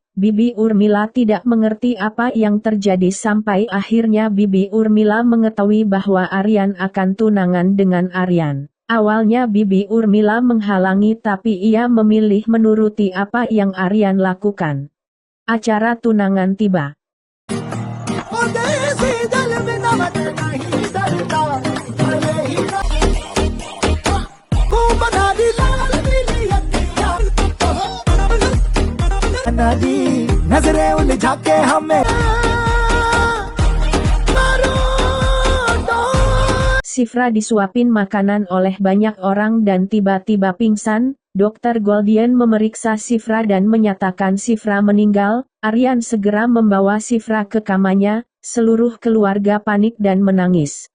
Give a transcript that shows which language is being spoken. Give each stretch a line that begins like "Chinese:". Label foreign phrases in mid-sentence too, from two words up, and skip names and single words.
Indonesian: Bibi Urmila tidak mengerti apa yang terjadi sampai akhirnya Bibi Urmila mengetahui bahwa Aryan akan tunangan dengan Aryan. Awalnya Bibi Urmila menghalangi tapi ia memilih menuruti apa yang Aryan lakukan. Acara tunangan tiba.
Hindi: नजरें उलझा के हमें
Indonesian: Shifra disuapin makanan oleh banyak orang dan tiba-tiba pingsan. Dokter Goldian memeriksa Shifra dan menyatakan Shifra meninggal. Aryan segera membawa Shifra ke kamarnya. Seluruh keluarga panik dan menangis.